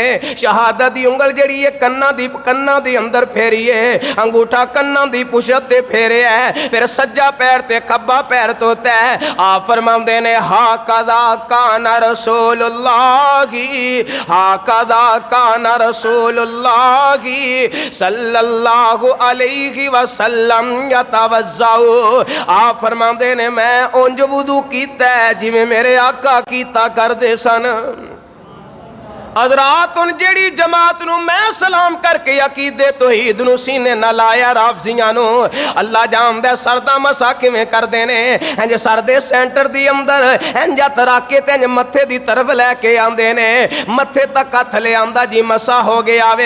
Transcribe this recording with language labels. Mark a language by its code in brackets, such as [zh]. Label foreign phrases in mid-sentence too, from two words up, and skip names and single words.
[pa] شہادت دی انگل جہڑی ہے کنّاں دی اندر پھیری ہے، انگوٹھا کنّاں دی پچھت تے پھیرے ہے، فیر سجا پیر تے کھبا پیر دھوتا ہے. آپ فرماندے نے [ar] ها كذا كان رسول الله، ها كذا كان رسول الله صلى الله عليه وسلم يتوضأ. [pa] آپ فرماندے نے میں انج وضو کیتا ہے جویں میرے آقا کیتا کردے سن. حضرات ان جہڑی جماعت نوں میں سلام کر کے عقیدہ توحید نوں سینے نا لایا، رافضیاں نوں اللہ جاندا سر دا مسح کویں کردے نے، انج سر دے سینٹر دی اندر انج ہتھ رکھ کے تے انج متھے دی طرف لے کے آندے نے، متھے تک ہتھ لے آندا جی مسح ہو گیا وے.